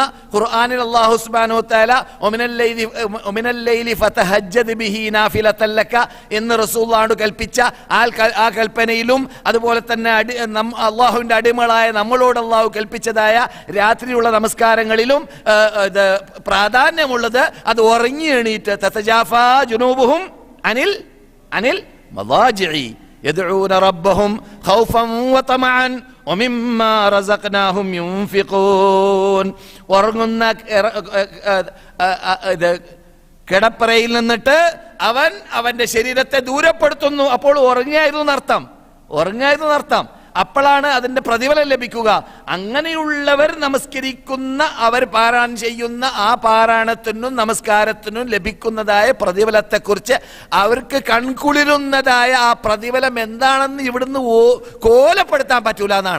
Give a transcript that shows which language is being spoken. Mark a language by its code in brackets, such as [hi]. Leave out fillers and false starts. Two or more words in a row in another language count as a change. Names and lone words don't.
[ml] ഖുർആനിൽ [ar] الله سبحانه وتعالى ومن الليل فتهجد به نافلة لك [ml] എന്ന് റസൂലുള്ളാഹി കൽപ്പിച്ച ആ കൽപ്പനയിലും അതുപോലെ തന്നെ അള്ളാഹുവിന്റെ അടിമകളായ നമ്മളോട് അള്ളാഹു കൽപ്പിച്ചതായ രാത്രിയുള്ള നമസ്കാരങ്ങളിലും പ്രാധാന്യമുള്ളത് അത് ഉറങ്ങി എണീറ്റ് [ar] تتجافى جنوبهم عن المضاجع يدعون ربهم خوفا وطمعا ومما رزقناهم ينفقون. [ml] ഉറങ്ങുന്ന കിടപ്പറയിൽ നിന്നിട്ട് അവന്റെ ശരീരത്തെ ദൂരപ്പെടുത്തുന്നു. അപ്പോൾ ഉറങ്ങിയായിരുന്നു അർത്ഥം. അപ്പോഴാണ് അതിന്റെ പ്രതിഫലം ലഭിക്കുക. അങ്ങനെയുള്ളവർ നമസ്കരിക്കുന്ന, അവർ പാരായണം ചെയ്യുന്ന ആ പാരായണത്തിനും നമസ്കാരത്തിനും ലഭിക്കുന്നതായ പ്രതിഫലത്തെക്കുറിച്ച് അവർക്ക് കൺകുളിരുന്നതായ ആ പ്രതിഫലം എന്താണെന്ന് ഇവിടുന്ന് കോലപ്പെടുത്താൻ പറ്റൂല എന്നാണ്.